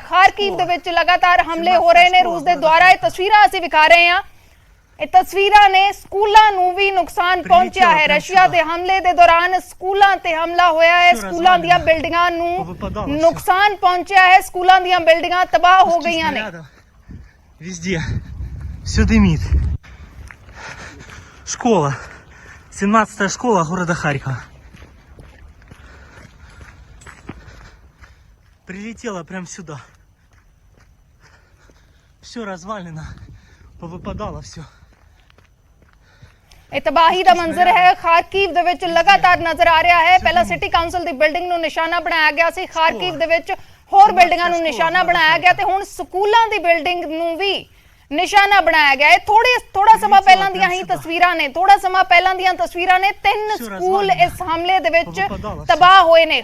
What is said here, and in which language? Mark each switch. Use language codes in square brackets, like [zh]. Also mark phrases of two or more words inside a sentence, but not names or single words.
[pa] ਖਾਰਕੀਵ ਦੇ ਵਿੱਚ ਲਗਾਤਾਰ ਹਮਲੇ ਹੋ ਰਹੇ ਨੇ ਰੂਸ ਦੇ ਦੁਆਰਾ। ਇਹ ਤਸਵੀਰਾਂ ਅਸੀਂ ਵਿਖਾ ਰਹੇ ਹੈਂ। ਇਹ ਤਸਵੀਰਾਂ ਨੇ ਸਕੂਲਾਂ ਨੂੰ ਭੀ ਨੁਕਸਾਨ ਪਹੁੰਚਾ ਹੈ। ਰਸ਼ੀਆ ਦੇ ਹਮਲੇ ਦੇ ਦੌਰਾਨ ਸਕੂਲਾਂ ਤੇ ਹਮਲਾ ਹੋਇਆ ਹੈ। ਸਕੂਲਾਂ ਦੀਆਂ ਬਿਲਡਿੰਗਾਂ ਨੂੰ ਨੁਕਸਾਨ ਪਹੁੰਚਾ ਹੈ। ਸਕੂਲਾਂ ਦੀਆਂ ਬਿਲਡਿੰਗਾਂ ਤਬਾਹ ਹੋ ਗਈਆਂ ਨੇ। [ru] Везде все дымит. Школа. 17-я школа города Харькова. Прилетела прям сюда. Все развалено. Повыпадало все. [pa] ਇਹ ਤਬਾਹੀ ਦਾ ਮੰਜ਼ਰ ਹੈ ਖਾਰਕੀਵ ਦੇ ਵਿੱਚ ਲਗਾਤਾਰ ਨਜ਼ਰ ਆ ਰਿਹਾ ਹੈ। ਪਹਿਲਾਂ ਸਿਟੀ ਕਾਉਂਸਲ ਦੀ ਬਿਲਡਿੰਗ ਨੂੰ ਨਿਸ਼ਾਨਾ ਬਣਾਇਆ ਗਿਆ ਸੀ। ਖਾਰਕੀਵ ਦੇ ਵਿੱਚ ਹੋਰ ਬਿਲਡਿੰਗਾਂ ਨੂੰ ਨਿਸ਼ਾਨਾ ਬਣਾਇਆ ਗਿਆ ਤੇ ਹੁਣ ਸਕੂਲਾਂ ਦੀ ਬਿਲਡਿੰਗ ਨੂੰ ਵੀ ਨਿਸ਼ਾਨਾ ਬਣਾਇਆ ਗਿਆ ਹੈ। ਥੋੜਾ ਸਮਾਂ ਪਹਿਲਾਂ ਦੀਆਂ ਹੀ ਤਸਵੀਰਾਂ ਨੇ, ਤਿੰਨ ਸਕੂਲ ਇਸ ਹਮਲੇ ਦੇ ਵਿੱਚ ਤਬਾਹ ਹੋਏ ਨੇ।